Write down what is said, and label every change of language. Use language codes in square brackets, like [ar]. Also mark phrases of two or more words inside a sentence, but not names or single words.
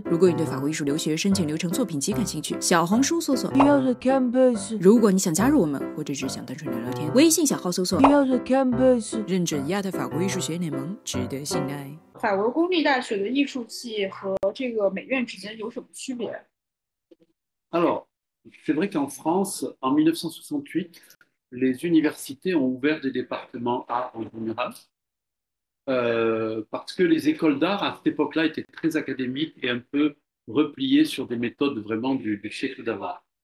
[zh] 如果你对法国艺术留学申请流程、作品集感兴趣，小红书搜索 Your Campus。如果你想加入我们，或者只想单纯聊聊天，微信小号搜索 Your Campus。认准亚特法国艺术学院联盟，值得信赖。法国公立大学的艺术系和这个美院之间有什么区别？ [fr] Alors, c'est vrai qu'en France, en 1968, les universités ont ouvert des départements art en général, parce que les écoles d'art à cette époque-là étaient très académiques et un peu repliées sur des méthodes vraiment du siècle d'avant.